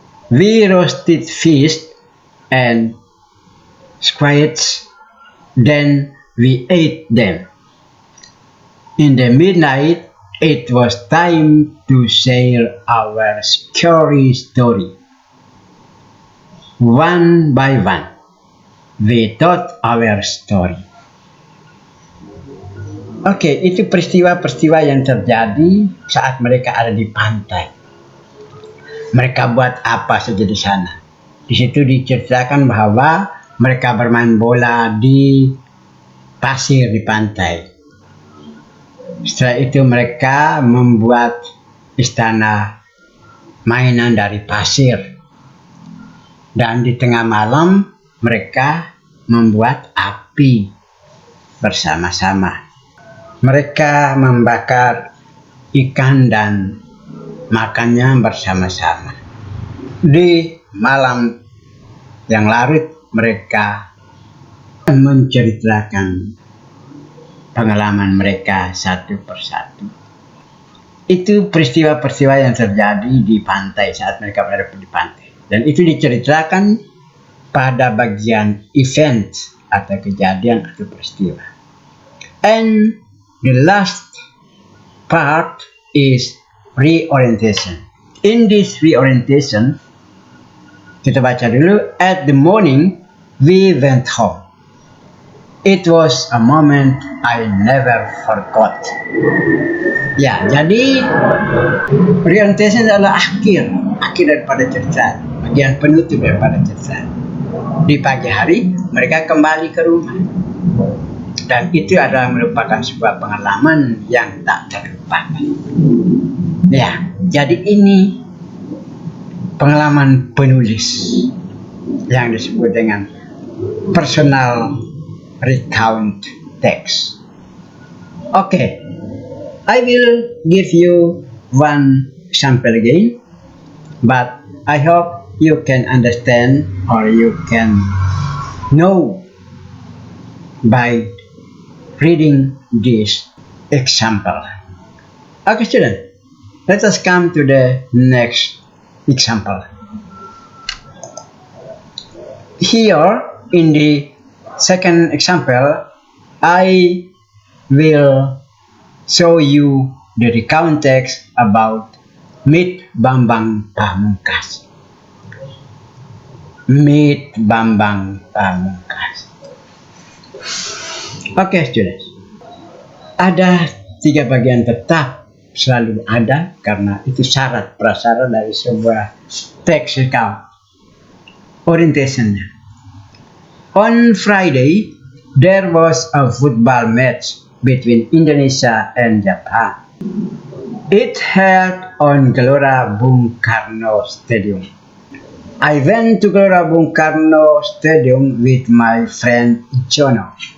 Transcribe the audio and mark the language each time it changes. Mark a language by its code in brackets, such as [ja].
[en] We roasted fish and squid, then we ate them. In the midnight, it was time to share our scary story. One by one, we told our story. [id] Oke, itu peristiwa-peristiwa yang terjadi saat mereka ada di pantai. Mereka buat apa saja di sana. Di situ diceritakan bahwa mereka bermain bola di pasir di pantai. Setelah itu mereka membuat istana mainan dari pasir. Dan di tengah malam mereka membuat api bersama-sama. Mereka membakar ikan dan makannya bersama-sama. Di malam yang larut mereka menceritakan pengalaman mereka satu persatu. Itu peristiwa-peristiwa yang terjadi di pantai saat mereka berada di pantai. Dan itu diceritakan pada bagian event atau kejadian atau peristiwa. [en] And the last part is reorientation. In this reorientation, [id] kita baca dulu. [en] At the morning, we went home. It was a moment I never forgot. [id] Ya, jadi reorientation adalah akhir daripada cerita, bagian penutup daripada cerita. Di pagi hari, mereka kembali ke rumah. Dan itu adalah merupakan sebuah pengalaman yang tak terlupakan. Ya, jadi ini pengalaman penulis yang disebut dengan personal recount text. [en] Okay, I will give you one example again, but I hope you can understand or you can know by reading this example. Okay, student, let us come to the next example. Here in the second example, I will show you the recount text about Meet Bambang Pamungkas. Meet Bambang Pamungkas. Oke, students. [id] Ada 3 bagian tetap selalu ada karena itu syarat prasyarat dari sebuah teks recount. Orientationnya. [en] On Friday, there was a football match between Indonesia and Japan. It held on Gelora Bung Karno Stadium. I went to Gelora Bung Karno Stadium with my friend Jono.